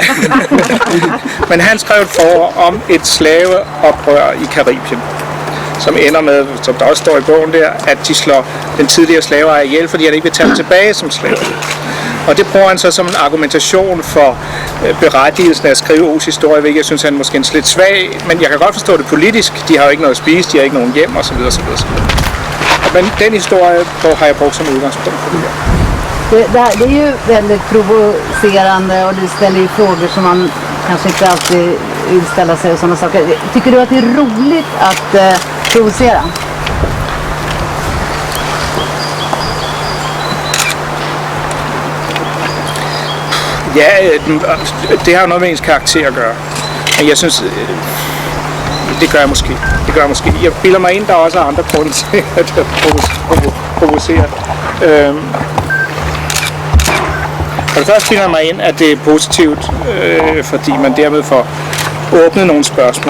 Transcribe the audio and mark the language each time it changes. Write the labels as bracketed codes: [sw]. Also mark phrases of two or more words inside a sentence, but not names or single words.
[da] Men han skrev et forord om et slaveoprør i Karibien, som ender med, som der også står i bogen der, at de slår den tidligere slaveejer ihjel, fordi han ikke vil tage dem tilbage som slave. Og det bruger han så som en argumentation for berettigelsen af at skrive O's historie, hvilket jeg synes han måske er lidt svag, men jeg kan godt forstå det politisk. De har jo ikke noget at spise, de har ikke nogen hjem osv. Men den historie har jeg brugt som udgangspunkt for det her. [sv] Det är ju väldigt provocerande och du ställer ju frågor som man kanske inte alltid vill ställa sig och sådana saker. Tycker du att det är roligt att provocera? [da] Ja, det har jo noget med ens karakter at gøre. Men jeg synes, det gør jeg måske. Jeg bilder mig ind, der også er andre grunde til, at jeg provocerer. For det første bilder mig ind, at det er positivt, fordi man dermed får åbnet nogle spørgsmål.